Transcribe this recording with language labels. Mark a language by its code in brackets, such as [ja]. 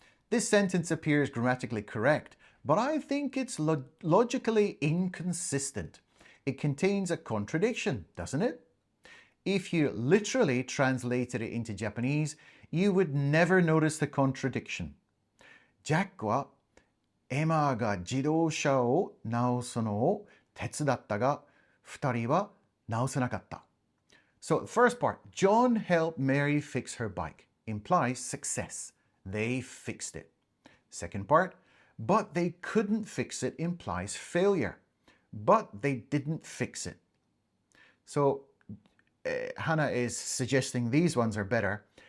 [en] This sentence appears grammatically correct, but I think it's logically inconsistent. It contains a contradiction, doesn't it? If you literally translated it into Japanese, you would never notice the contradiction. [ja] Jack はエマが自動車を直すのを手伝ったが、二人は直せなかった。 [en] So the first part, John helped Mary fix her bike, implies success. They fixed it. Second part, but they couldn't fix it implies failure. But they didn't fix it. So Hannah is suggesting these ones are better.